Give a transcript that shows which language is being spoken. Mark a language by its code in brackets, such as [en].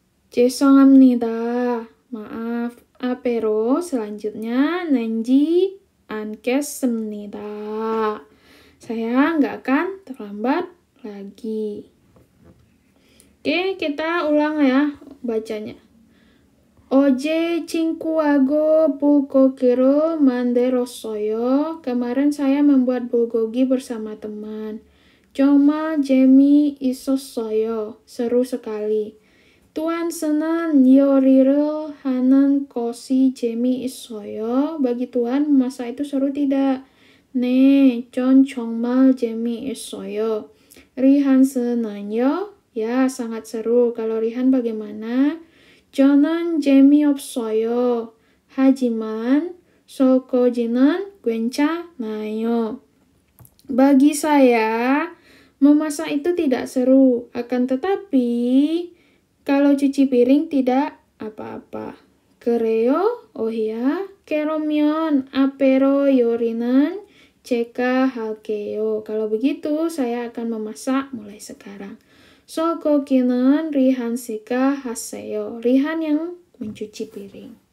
[ko] 죄송합니다. [id] Maaf. Apero selanjutnya nanti [ko] 않겠습니다. [id] Saya nggak akan terlambat lagi. Oke, kita ulang ya bacanya. [ko] 어제 친구하고 불고기를 만들었어요. [id] Kemarin saya membuat bulgogi bersama teman. [ko] 정말 재미있었어요. [id] Seru sekali. [ko] Tuan senang 요리를 하는 것이 재미있어요. [id] Bagi Tuan, memasak itu seru tidak? [ko] 네, 전 정말 재미있어요. 리한 senang요. [id] Ya, sangat seru. Kalau Rihan bagaimana? [ko] 저는 재미없어요. 하지만 설거지는 괜찮아요. [id] Bagi saya, memasak itu tidak seru. Akan tetapi, kalau cuci piring tidak apa-apa. [ko] 그래요? [id] Oh ya, [ko] 그러면 앞으로 요리는 제가 할게요. [id] Kalau begitu, saya akan memasak mulai sekarang. [ko] 설거지는 리한 씨가 하세요. [id] Rihan yang mencuci piring.